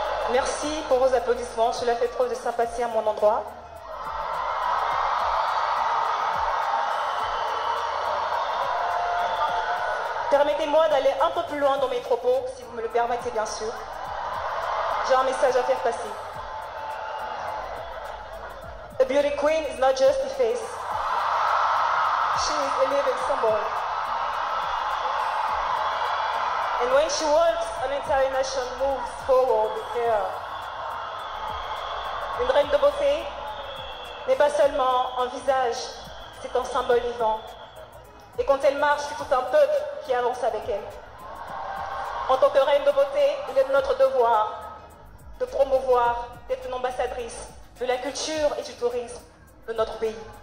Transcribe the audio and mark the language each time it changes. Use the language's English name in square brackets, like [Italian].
[French] Merci pour vos applaudissements, cela fait preuve de sympathie à mon endroit. Permettez-moi d'aller un peu plus loin dans mes propos, si vous me le permettez bien sûr. J'ai un message à faire passer. [English] A beauty queen is not just a face. She is a living symbol. And when she walks, an entire nation moves forward with her. [French] Une reine de beauté n'est pas seulement un visage, c'est un symbole vivant. Et quand elle marche, c'est tout un peuple qui avance avec elle. En tant que reine de beauté, il est de notre devoir de promouvoir, d'être une ambassadrice de la culture et du tourisme de notre pays.